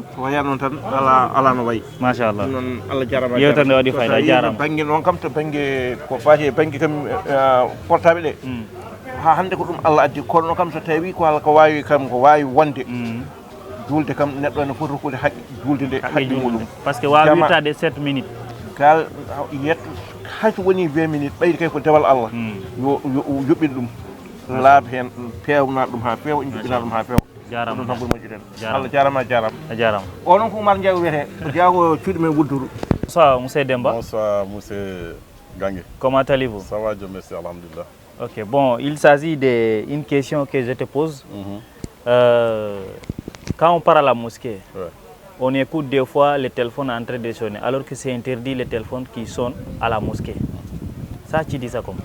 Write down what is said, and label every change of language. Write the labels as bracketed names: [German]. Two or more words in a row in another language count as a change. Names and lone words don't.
[Fula] waya noon tan ala no wayi machallah noon Allah jarama yewtere nde waɗi fayda a jarama banggue noon kam to banggue ko fati e banggue kam portable ɗe ha hande ko ɗum Allah addi kono kam so tawi ko Allah ko wawi kam ko wawi wonde julde kam neɗɗo ne foti rokkude haqqe julde nde haqqe muɗum [French] par ce que [Fula] wawi wittade 7 minutes gal yetto hayso woni 20 minutes ɓayde kay ko dewal Allah yo yoɓɓin ɗum laaɓ hen pewna ɗum ha feewa joɓɓina ɗum ha feewa jarama ɗum tan ɓuuri moƴƴude Allah jarama a jarama o noon ko Oumar Ndiaye wiyete ko jaago cuuɗi men wudduru [French] bonsoir monsieur Demba bonsoir monsieur Gangue comment allez-vous ça va Dieu merci alhamdulillah ok bon il s'agit d'une question que je te pose quand on part à la mosquée on écoute des fois les téléphones en train de sonner alors que c'est interdit les téléphones qui sonnent à la mosquée ça tu dis ça comment